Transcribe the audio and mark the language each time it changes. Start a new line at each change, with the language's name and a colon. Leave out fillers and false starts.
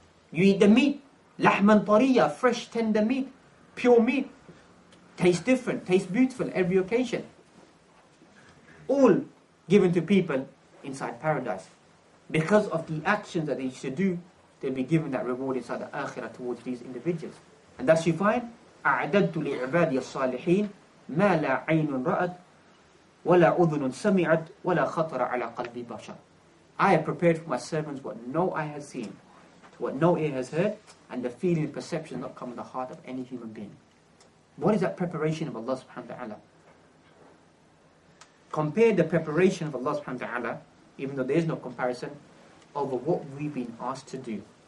English: You eat the meat,
Arabic: lahman tariya,
English: fresh tender meat, pure meat. Tastes different, tastes beautiful every occasion. All given to people inside paradise. Because of the actions that they should do, they'll be given that reward inside the akhirah towards these individuals. And thus you find,
Arabic: أَعْدَدْتُ لِعِبَادِيَ الصَّالِحِينَ مَا لَا عَيْنٌ رَأَتْ وَلَا أُذُنٌ سَمِعَتْ وَلَا خَطَرَ عَلَى قَلْبِ بَشَرٍ.
English: I have prepared for my servants what no eye has seen, what no ear has heard, and the feeling and perception not come in the heart of any human being. What is that preparation of Allah subhanahu wa ta'ala? Compare the preparation of Allah subhanahu wa ta'ala, even though there is no comparison, over what we've been asked to do.